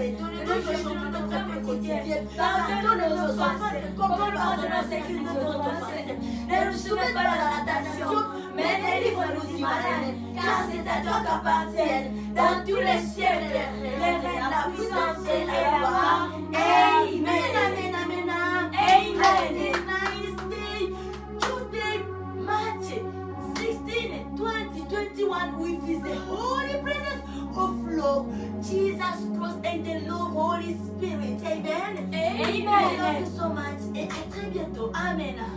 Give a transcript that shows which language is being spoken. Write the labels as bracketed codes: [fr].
[fr] Et donne-nous aujourd'hui notre pain quotidien. Pardonne-nous nos offenses, comme nous pardonnons ceux qui nous ont offensés. Ne nous soumets pas dans la tentation, mais délivre-nous du malin. Car c'est à toi qu'appartiennent dans tous les siècles les règnes, la puissance et la gloire. [en] Amen. Amen. Amen. Amen. Nice day. Today, March 16, 2021, we visit the holy presence of Lord Jesus Christ and the Lord Holy Spirit. Amen. Amen. I love you so much. [fr] Et à très bientôt. [en] Amen.